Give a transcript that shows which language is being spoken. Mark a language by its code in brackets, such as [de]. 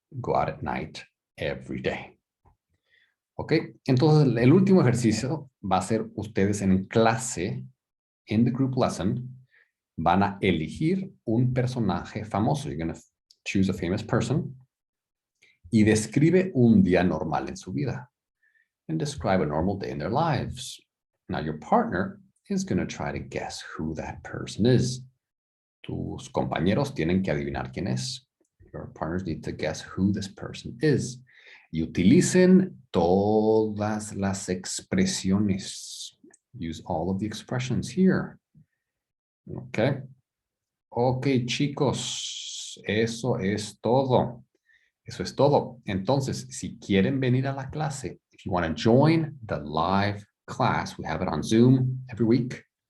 [en] Go out at night every day. [es] Ok, entonces el último ejercicio va a ser ustedes en clase, [en] in the group lesson, [es] van a elegir un personaje famoso. [en] You're going to choose a famous person [es] y describe un día normal en su vida. [en] And describe a normal day in their lives. Now your partner is going to try to guess who that person is. [es] Tus compañeros tienen que adivinar quién es. [en] Your partners need to guess who this person is. [es] Y utilicen todas las expresiones. [en] Use all of the expressions here. [es] Okay. Ok, chicos, eso es todo. Eso es todo. Entonces, si quieren venir a la clase, [en] if you want to join the live class, we have it on Zoom every week.